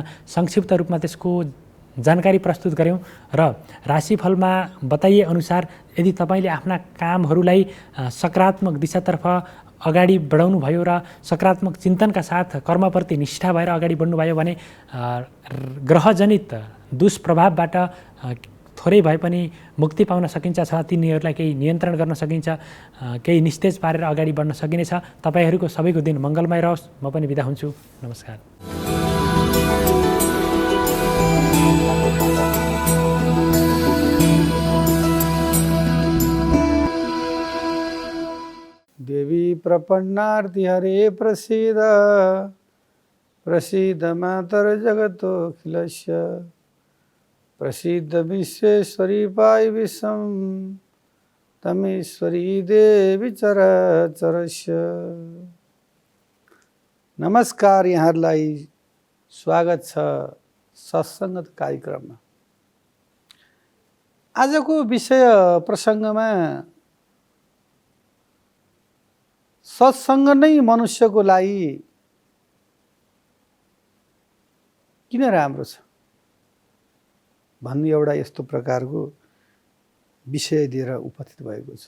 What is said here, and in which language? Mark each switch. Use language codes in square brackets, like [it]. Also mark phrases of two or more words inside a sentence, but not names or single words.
[ne] संक्षिप्त रूपमा त्यसको जानकारी प्रस्तुत गऱ्यौँ र राशिफलमा बताइए अनुसार यदि तपाईँले आफ्ना कामहरूलाई सकारात्मक दिशातर्फ अगाडि बढाउनु भयो र सकारात्मक चिन्तनका साथ कर्मप्रति निष्ठा भएर अगाडि बढ्नुभयो भने ग्रहजनित दुष्प्रभावबाट थोरै भए पनि मुक्ति पाउन सकिन्छ अथवा तिनीहरूलाई केही नियन्त्रण गर्न सकिन्छ, केही निस्तेज पारेर अगाडि बढ्न सकिनेछ। तपाईँहरूको सबैको दिन मङ्गलमय रहोस्। म पनि बिदा हुन्छु। नमस्कार। [sa] देवी प्रपन्नार्ति हरे प्रसीद प्रसीद मातर जगतोऽखिलस्य प्रसीद विश्वेश्वरी पाय विश्वं तमेश्वरी देवी चराचरस्य। [ne] नमस्कार। यहाँहरूलाई स्वागत छ सत्सङ्गत कार्यक्रममा। आजको विषय प्रसङ्गमा सत्सङ्ग नै मनुष्यको लागि किन राम्रो छ भन्ने एउटा यस्तो प्रकारको विषय लिएर उपस्थित भएको छ।